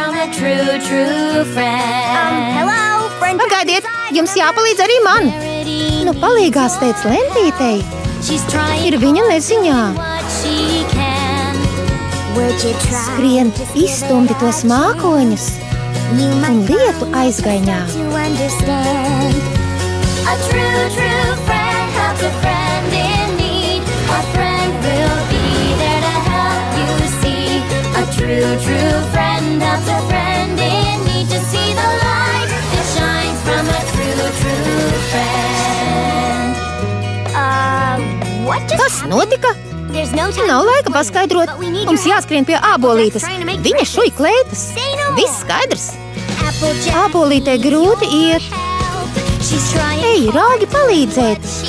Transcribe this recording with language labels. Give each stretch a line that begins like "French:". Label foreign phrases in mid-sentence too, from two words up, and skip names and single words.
Latvian: Pagaidiet, jums jāpalīdz arī man. Nu, palīgās teica Lentītei. Ir viņa neziņā. Skrien, izstumdi tos mākoņus un lietu aizgaiņā.
English: A true friend helps a friend in need. A friend will be there to help you see. A true friend helps a friend in need to see the light that shines from a true friend.
Latvian: Kas notika? Nav laika paskaidrot. Mums jāskrien pie ābolītes. Viņa šuj kleitas. Viss skaidrs. Ābolītei grūti iet. Ej, raugi palīdzēt!